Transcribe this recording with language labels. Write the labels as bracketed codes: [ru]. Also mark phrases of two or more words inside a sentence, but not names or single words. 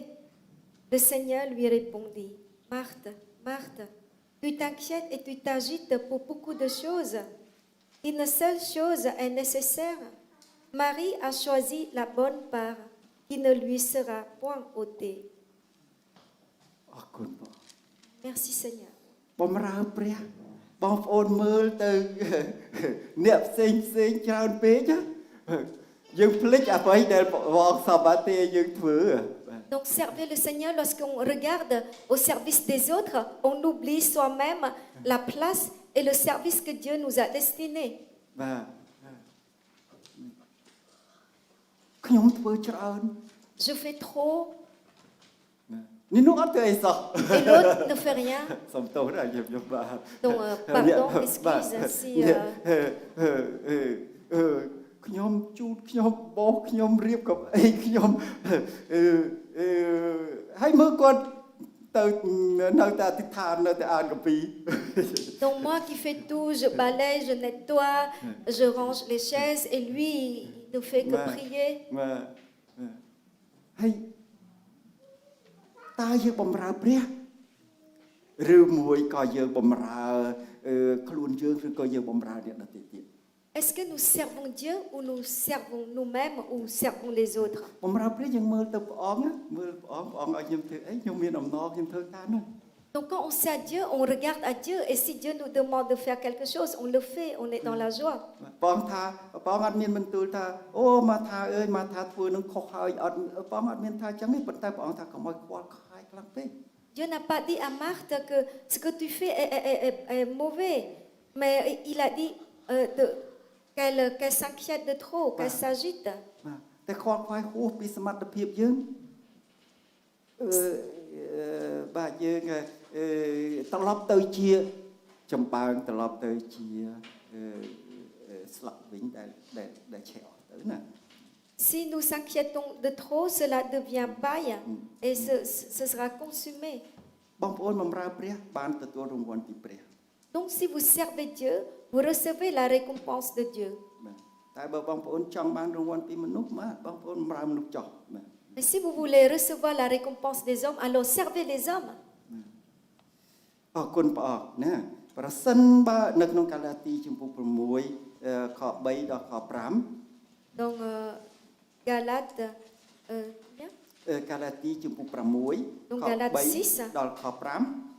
[fr] Le Seigneur lui répondit, Marthe, Marthe, tu t'inquiètes et tu t'agites pour beaucoup de choses. Une seule chose est nécessaire. Marie a choisi la bonne part qui ne lui sera point ôtée. [km] អរគុណបង [fr] Merci Seigneur. [km] បំរើព្រះបងប្អូនមើលទៅ អ្នកផ្សេងច្រើនពេកណាយើងភ្លេចអ្វីដែលបងសម្បត្តិយើងធ្វើ [fr] Donc servir le Seigneur, lorsqu'on regarde au service des autres, on oublie soi-même la place et le service que Dieu nous a destiné. [km] បាទខ្ញុំធ្វើច្រើន [fr] Je fais trop [km] នេះនោះអត់ធ្វើអីសោះ [fr] et l'autre ne fait rien. [km] សុំទោសណាខ្ញុំបាទ [fr] Donc, pardon, excuse si... [km] ខ្ញុំជូតខ្ញុំបោសខ្ញុំរៀបកៅអីខ្ញុំហើយមើលគាត់ទៅនៅតែអធិដ្ឋាននៅតែអានកាពី [fr] Donc moi qui fais tout, je balaye, je nettoie, je range les chaises et lui, il ne fait que prier. [km] បាទហើយតើយើងបំរើព្រះឬមួយក៏យើងបំរើខ្លួនយើងឬក៏យើងបំរើអ្នកដទៃទៀត [fr] Est-ce que nous servons Dieu ou nous servons nous-mêmes ou servons les autres? [km] បំរើព្រះយើងមើលទៅព្រះអង្គមើលព្រះអង្គឲ្យខ្ញុំធ្វើអីខ្ញុំមានអំណរខ្ញុំធ្វើតាមនោះ [fr] Donc quand on sert Dieu, on regarde à Dieu et si Dieu nous demande de faire quelque chose, on le fait, on est dans la joie. [km] ព្រះអង្គថាព្រះអង្គអត់មានបន្ទូលថាអូមកថាអើយមកថាធ្វើនឹងខុសហើយអត់ព្រះអង្គអត់មានថាអញ្ចឹងទេប៉ុន្តែព្រះអង្គថាកុំឲ្យខ្វល់ខ្វាយខ្លាំងពេក [fr] Dieu n'a pas dit à Marthe que ce que tu fais est mauvais, mais il a dit qu'elle s'inquiète de trop, qu'elle s'agite. [km] តែខ្វល់ខ្វាយហួសពីសមត្ថភាពយើងបាទយើងត្រឡប់ទៅជាចម្បើងត្រឡប់ទៅជាស្លាប់វិញដែលឆេះអស់ទៅណា [fr] Si nous s'inquiétons de trop, cela devient paille et ce sera consumé. [km] បងប្អូនបម្រើព្រះបានទទួលរង្វាន់ពីព្រះ [fr] Donc si vous servez Dieu, vous recevez la récompense de Dieu. [km] តែបើបងប្អូនចង់បានរង្វាន់ពីមនុស្សបាទបងប្អូនបម្រើមនុស្សចោះបាទ [fr] Mais si vous voulez recevoir la récompense des hommes, alors servez les hommes. [km] អរគុណព្រះអង្គណាប្រសិនបើនៅក្នុងកាឡាទីជំពូក6ខ3ដល់ខ5 [fr] Donc Galates combien? [km] កាឡាទីជំពូក6ខ3ដល់ខ5